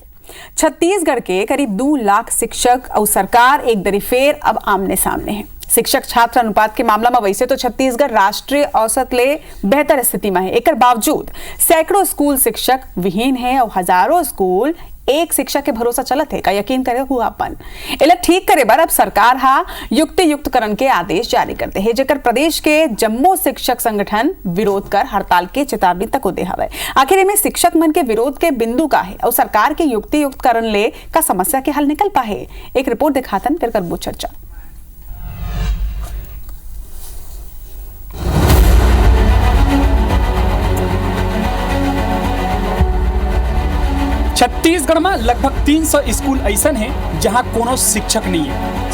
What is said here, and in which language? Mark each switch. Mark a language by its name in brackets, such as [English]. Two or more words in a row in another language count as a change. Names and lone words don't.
[Chhattisgarhi] छत्तीसगढ़ के करीब 2 लाख शिक्षक और सरकार एक दरी फेर अब आमने सामने है। शिक्षक छात्र अनुपात के मामला में वैसे तो छत्तीसगढ़ राष्ट्रीय औसत ले बेहतर स्थिति में है। एक बावजूद सैकड़ों स्कूल शिक्षक विहीन है और हजारों स्कूल एक शिक्षक के भरोसा चलत है का यकीन करे हुआ अपन इला ठीक करे बर अब सरकार हा युक्तियुक्तकरण के आदेश जारी करते हैं, जेकर प्रदेश के जम्मो शिक्षक संगठन विरोध कर हड़ताल के चेतावनी तक दे हवे। आखिर में शिक्षक मन के विरोध के बिंदु का है और सरकार के युक्तियुक्तकरण ले का समस्या के हल निकल पाए। एक रिपोर्ट दिखातन फिर करबो चर्चा। छत्तीसगढ़ में लगभग 300 स्कूल ऐसा है जहां कोनो शिक्षक नहीं है।